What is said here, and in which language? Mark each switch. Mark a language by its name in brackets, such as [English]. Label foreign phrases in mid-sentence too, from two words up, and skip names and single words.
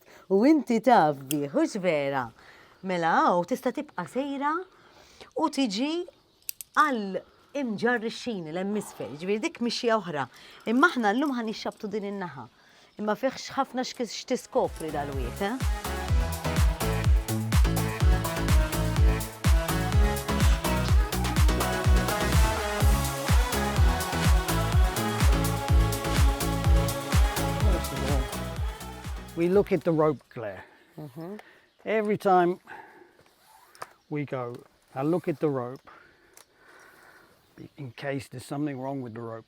[Maltese] U inti taf bih, hux vera. Mela tista' tibqa' sejra u tiġi għal Mġarr ix-Xini l-emisfer, ġifieri dik mixja oħra. Imma aħna llum ħanixxabtu din in-naħa. Imma fihx ħafna x'tiskopri dal-wiet, [English] We look at the rope, Claire. Every time we go, I look at the rope in case there's something wrong with the rope.